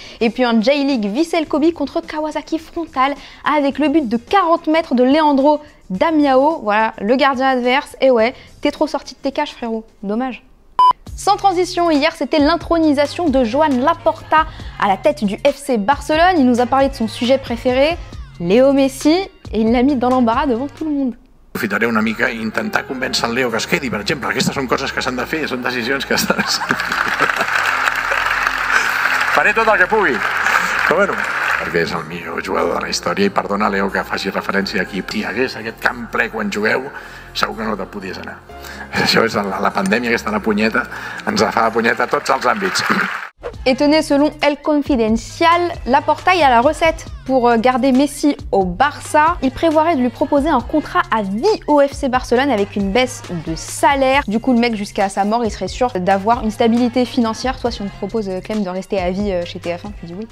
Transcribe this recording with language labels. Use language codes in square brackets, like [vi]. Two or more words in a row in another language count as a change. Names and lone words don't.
[fr] Et puis un J-League Vissel Kobe contre Kawasaki Frontale avec le but de 40 mètres de Leandro Damiao. Voilà, le gardien adverse. Et ouais, t'es trop sorti de tes cages frérot. Dommage. Sans transition, hier c'était l'intronisation de Joan Laporta à la tête du FC Barcelone. Il nous a parlé de son sujet préféré, Léo Messi, et il l'a mis dans l'embarras devant tout le monde. [ca] Aprofitaré una mica i intentar convèncer el Leo que es quedi, per exemple. Aquestes són coses que s'han de fer, són decisions que s'han de fer. Faré tot el que pugui. Però bueno, perquè és el millor jugador de la història i perdona, Leo, que faci referència aquí. Si hi hagués aquest camp ple quan jugueu, segur que no te'n podies anar. Això és la pandèmia, aquesta la punyeta, ens fa la punyeta a tots els àmbits. [fr] Et tenez, selon El Confidencial, Laporta a la recette pour garder Messi au Barça. Il prévoirait de lui proposer un contrat à vie au FC Barcelone avec une baisse de salaire. Du coup, le mec, jusqu'à sa mort, il serait sûr d'avoir une stabilité financière. Toi, si on te propose quand même de rester à vie chez TF1, tu dis oui.